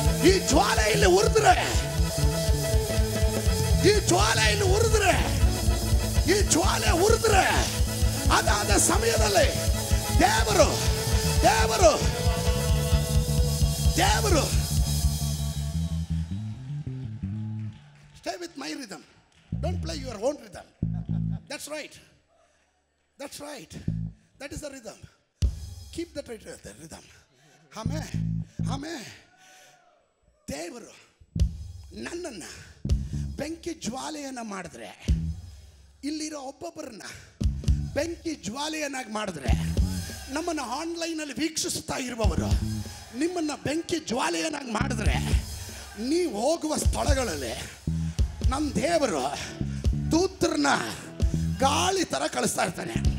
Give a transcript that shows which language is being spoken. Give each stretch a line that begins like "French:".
Kannada: ಈ ಜ್ವಾಲೆ ಇಲ್ಲಿ ಉರಿದ್ರೆ, ಈ ಜ್ವಾಲೆ ಇಲ್ಲಿ ಉರಿದ್ರೆ, ಈ ಜ್ವಾಲೆ ಉರಿದ್ರೆ ಅದಾದ ಸಮಯದಲ್ಲಿ ದೇವರು ದೇವರು ದೇವರು
English: stay with my rhythm, don't play your own rhythm. That's right, that's right, that is the rhythm. Keep that right, the rhythm. Amen, amen.
Kannada: ದೇವರು ನನ್ನನ್ನ ಬೆಂಕಿ ಜ್ವಾಲೆಯನ್ನ ಮಾಡಿದ್ರೆ, ಇಲ್ಲಿರೋ ಒಬ್ಬೊಬ್ಬರನ್ನ ಬೆಂಕಿ ಜ್ವಾಲೆಯನ್ನಾಗಿ ಮಾಡಿದ್ರೆ, ನಮ್ಮನ್ನು ಆನ್ಲೈನಲ್ಲಿ ವೀಕ್ಷಿಸ್ತಾ ಇರುವವರು ನಿಮ್ಮನ್ನು ಬೆಂಕಿ ಜ್ವಾಲೆಯನ್ನಾಗಿ ಮಾಡಿದ್ರೆ, ನೀವು ಹೋಗುವ ಸ್ಥಳಗಳಲ್ಲಿ ನಮ್ಮ ದೇವರು ದೂತರನ್ನ ಗಾಳಿ ಥರ ಕಳಿಸ್ತಾ ಇರ್ತಾನೆ.